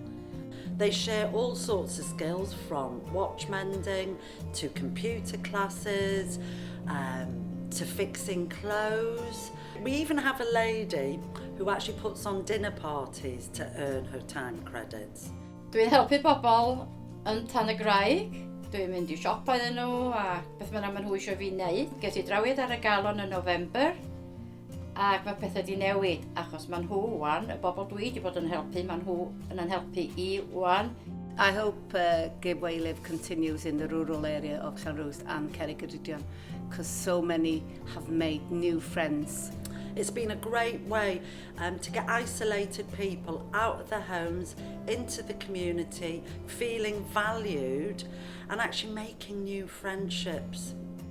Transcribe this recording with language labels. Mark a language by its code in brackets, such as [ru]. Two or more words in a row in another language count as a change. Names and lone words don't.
[en] They share all sorts of skills, from watch mending to computer classes, to fixing clothes. We even have a lady who actually puts on dinner parties to earn her time credits. [cy] Dwi'n helpu bobl yn Tan y Graig. Dwi'n mynd I siop iddyn nhw a beth bynnag maen nhw eisiau fi wneud. Ges I drawiad ar y galon yn November ac mae pethau wedi newid achos maen nhw wan, y bobl dwi wedi bod yn helpu, maen nhw yn helpu I wan. [en] I hope Give Where You Live continues in the rural area of Llanrwst and Cerrig-y-Drudion, because so many have made new friends. It's been a great way to get isolated people out of their homes, into the community, feeling valued and actually making new friendships.